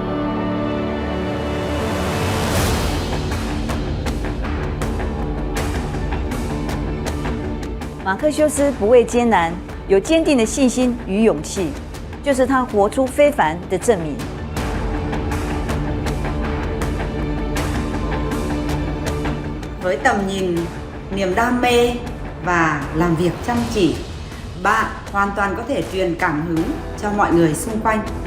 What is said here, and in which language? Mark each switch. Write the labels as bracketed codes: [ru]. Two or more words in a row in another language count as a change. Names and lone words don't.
[zh] 马克修斯不畏艰难，有坚定的信心与勇气，就是他活出非凡的证明。 [vi] Với tầm nhìn, niềm đam mê và làm việc chăm chỉ, bạn hoàn toàn có thể truyền cảm hứng cho mọi người xung quanh.